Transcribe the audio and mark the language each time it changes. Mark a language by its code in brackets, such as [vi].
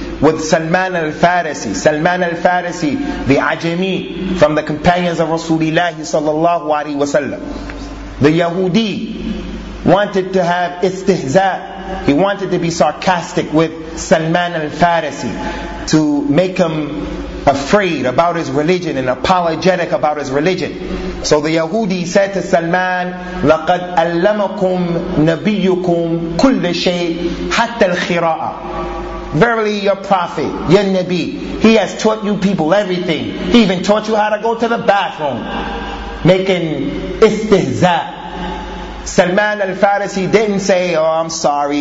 [en] With Salman al-Farisi. Salman al-Farisi, the Ajami, from the companions of Rasulullah sallallahu alaihi wasallam. The Yahudi wanted to have istihza. He wanted to be sarcastic with Salman al-Farisi to make him afraid about his religion and apologetic about his religion. So the Yahudi said to Salman, [ar] لَقَدْ أَلَّمَكُمْ نَبِيُّكُمْ كُلَّ شَيْءٍ حَتَّى الْخِرَاءَ. [en] Verily your prophet, your Nabi, he has taught you people everything. He even taught you how to go to the bathroom. Making istihza. Salman al-Farisi didn't say, oh, I'm sorry.